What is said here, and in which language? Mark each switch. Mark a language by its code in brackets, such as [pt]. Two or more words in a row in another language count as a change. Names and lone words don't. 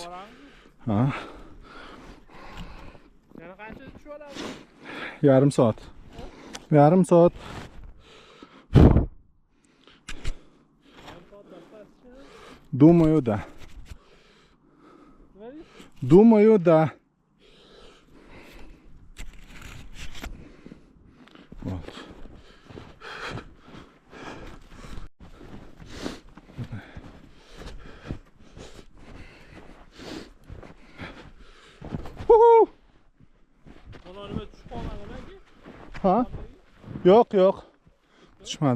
[uz] Ha. Yana qancha tushib olamiz? Yarim soat. [ru] Думаю, да. Думаю, да. Вот. [uz] Ular nima tushib qolmadimi? Ha? Yo'q. Tushmadi.